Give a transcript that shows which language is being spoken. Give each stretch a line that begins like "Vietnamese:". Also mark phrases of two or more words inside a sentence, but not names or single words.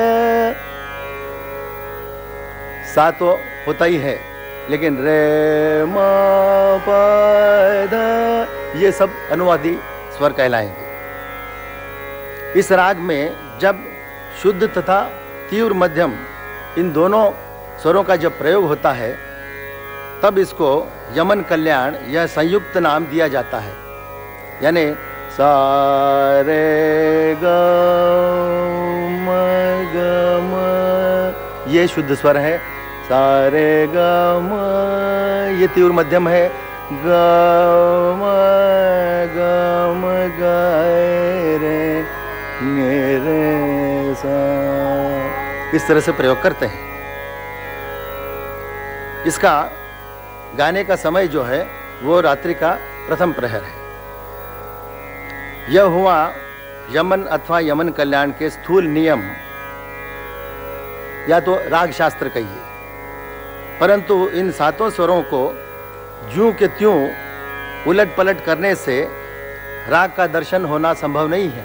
Hindi: सा तो होता ही है, लेकिन रे म प द ये सब अनुवादी स्वर कहलाएंगे। इस राग में जब शुद्ध तथा तीव्र मध्यम इन दोनों स्वरों का जब प्रयोग होता है, तब इसको यमन कल्याण यह संयुक्त नाम दिया जाता है। यानी सा रे ग म ग म, ये शुद्ध स्वर है। सा रे ग म, ये तीव्र मध्यम है। ग म ग म ग रे ने रे सा, इस तरह से प्रयोग करते हैं। इसका गाने का समय जो है वो रात्रि का प्रथम प्रहर है। यह हुआ यमन अथवा यमन कल्याण के स्थूल नियम या तो राग शास्त्र कहिए, परंतु इन सातों स्वरों को ज्यों के त्यों उलट पलट करने से राग का दर्शन होना संभव नहीं है।